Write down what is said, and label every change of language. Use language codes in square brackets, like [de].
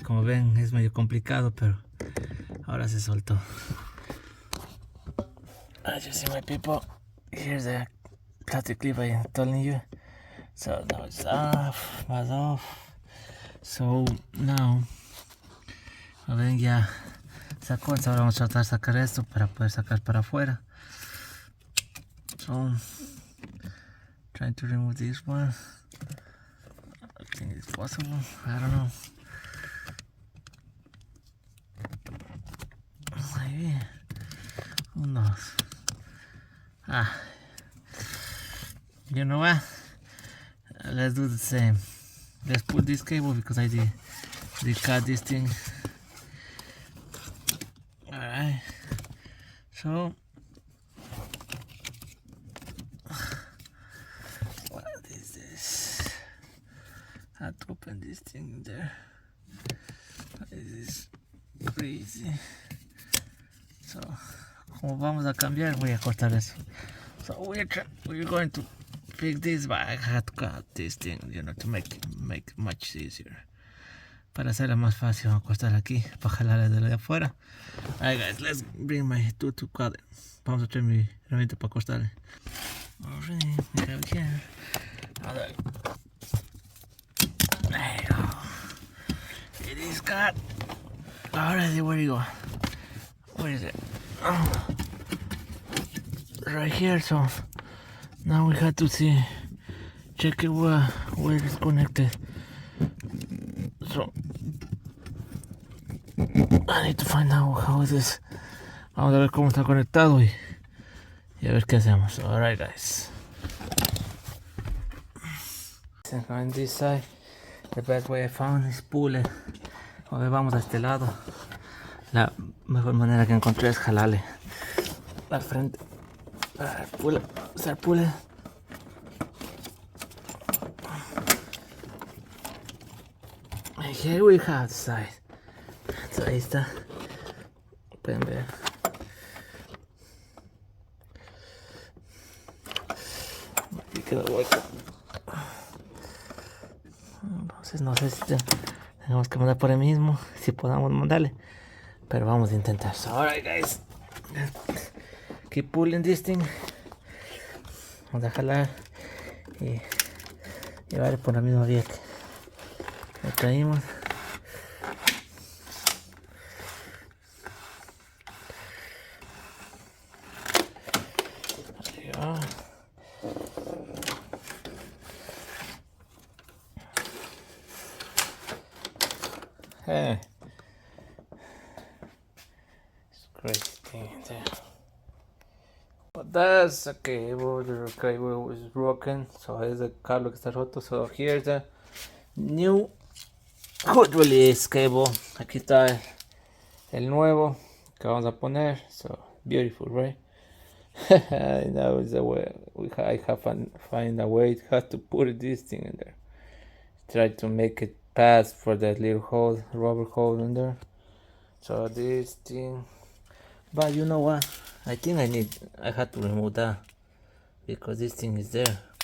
[es] Como ven, es medio complicado, pero ahora se soltó. [en] As you see, my people, here's the plastic clip I'm telling you. So now it's off, was off. So now, [es] a ver, ya sacó. Ahora vamos a tratar de sacar esto para poder sacar para afuera. [en] So, trying to remove this one. I think it's possible. I don't know. Maybe. Who knows? You know what? Let's do the same. Let's put this cable because I did cut this thing. Alright. So what is this? I have to open this thing there. This is crazy. [es] So, como vamos a cambiar, voy a cortar eso. [en] So we're going to fix this, but I had to cut this thing, to make much easier. [es] Para hacerla más fácil, vamos a cortar aquí, para jalarla de la de afuera. [en] Alright, guys, let's bring my tool to cut it. [es] Vamos a traer mi herramienta para cortarle. [en] Alright, we have it here. There you go. this guy. Alrighty, where you go? Where is it? Oh, right here. So now we have to check it where it's connected. So I need to find out how it is. [es] Vamos a ver cómo está conectado y a ver qué hacemos. [en] Alright, guys. On this side, the best way I found is pull it. [es] A ver, vamos a este lado. La mejor manera que encontré es jalarle al frente. [en] Pull it, start pulling. And here we have the side. [es] So ahí está. Pueden ver. Aquí queda hueco. Entonces no sé si tenemos que mandar por ahí mismo, si podamos mandarle, pero vamos a intentar. [en] So, alright, guys, keep pulling this thing. [es] Vamos a jalar y llevarle por la misma vía que lo traímos. Ahí va. [en] Hey, it's crazy thing there. But that's a cable. The cable is broken, so [es] es el cable que está roto. [en] So here's the new hood release cable. [es] Aquí está el nuevo que vamos a poner. [en] So beautiful, right? Now is the way I have find a way how to put this thing in there. Try to make it pass for that little hole, rubber hole in there. So this thing, but you know what? I think I had to remove that because this thing is there.